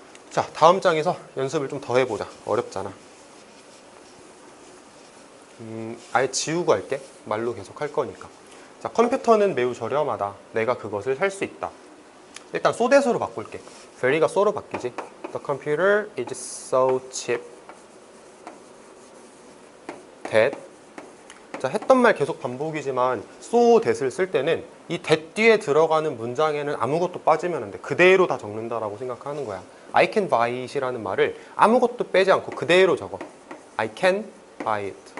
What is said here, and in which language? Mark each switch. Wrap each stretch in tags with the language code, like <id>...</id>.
<ko>자, 다음 장에서 연습을 좀 더 해보자. 어렵잖아. 아예 지우고 할게. 말로 계속 할 거니까. 자, 컴퓨터는 매우 저렴하다. 내가 그것을 살 수 있다. 일단 so that으로 바꿀게. very가 so로 바뀌지.</ko> <en>The computer is so cheap that.</en> <ko>자, 했던 말 계속 반복이지만 so that을 쓸 때는 이 that 뒤에 들어가는 문장에는 아무것도 빠지면 안 돼. 그대로 다 적는다라고 생각하는 거야.</ko> <en>I can buy it</en> <ko>이라는 말을 아무것도 빼지 않고 그대로 적어.</ko> <en>I can buy it.</en>